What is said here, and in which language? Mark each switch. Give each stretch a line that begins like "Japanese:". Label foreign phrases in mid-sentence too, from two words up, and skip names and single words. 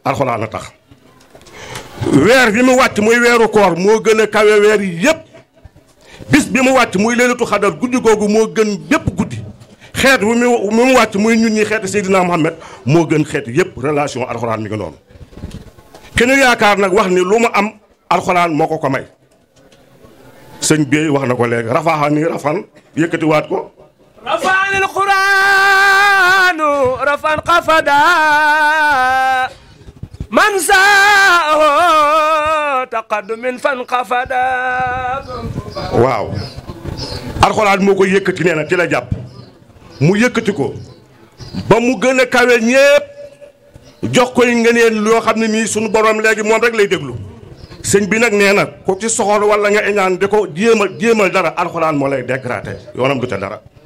Wolof: a tax weer bi mu wàcc muy weeru koor moo gën a kawe weer yi yépp bis bi mu wàcc muy
Arabic: ليلة القدر
Wolof: guddi googu moo gën bépp guddi xeet wi mu wàcc muy ñun ñi xeeti Seydina Muhammad moo gën xeet yépp relation alxuraan mi ngi noonu kenn yaakaar nag wax ni lu mu am alxuraan moo ko ko may sëñ bi wax na ko léegi rafaaxa ni rafan yëkkatiwaat ko
Arabic: رفعني القرآن رفعا قفدا من ساءه تقدم فانقفدا
Wolof: waaw alxuraan moo ko yëkkati nee na ci la jàpp mu yëkkati ko ba mu gën a kawe ñépp jox koy ngëneel loo xam ne nii sunu borom léegi moom rek lay déglu sëñ bi nag nee na ko ci soxor wala nga iñaan di ko jéemal dara alxuraan moo lay dégraté yoonam du ca dara